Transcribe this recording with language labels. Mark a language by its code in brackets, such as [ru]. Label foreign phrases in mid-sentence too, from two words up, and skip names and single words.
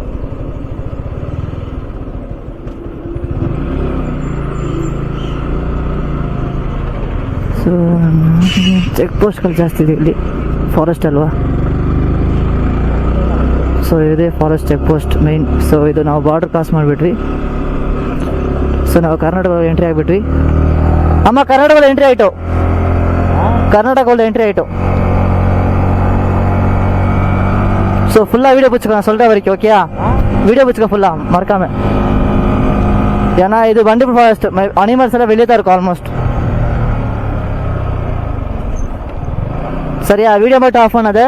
[kn] ಸೊ [en] check posts [kn] ಜಾಸ್ತಿ ಇದೆ ಇಲ್ಲಿ, ಫಾರೆಸ್ಟ್ ಅಲ್ವಾ. ಸೊ ಇದೇ [en] forest check post main. [kn] ಸೊ ಇದು ನಾವು [en] border cross [kn] ಮಾಡಿಬಿಟ್ವಿ. ಸೊ ನಾವು ಕರ್ನಾಟಕದಲ್ಲಿ ಎಂಟ್ರಿ ಆಗಿಬಿಟ್ವಿ. ಅಮ್ಮ ಕರ್ನಾಟಕದಲ್ಲಿ ಎಂಟ್ರಿ ಆಯಿತು, ಕರ್ನಾಟಕದಲ್ಲಿ ಎಂಟ್ರಿ ಆಯಿತು. [ta] ஸோ ஃபுல்லாக வீடியோ பிடிச்சிக்கலாம் சொல்கிற வரைக்கும் ஓகேயா? வீடியோ பிடிச்சிக்க ஃபுல்லாக மறக்காமல். ஏன்னா இது ಬಂಡೀಪುರ [en] forest animals [ta] ಎಲ್ಲ வெளியே தான் இருக்கும் ஆல்மோஸ்ட். சரியா? வீடியோ மட்டும் ஆஃப் பண்ணது.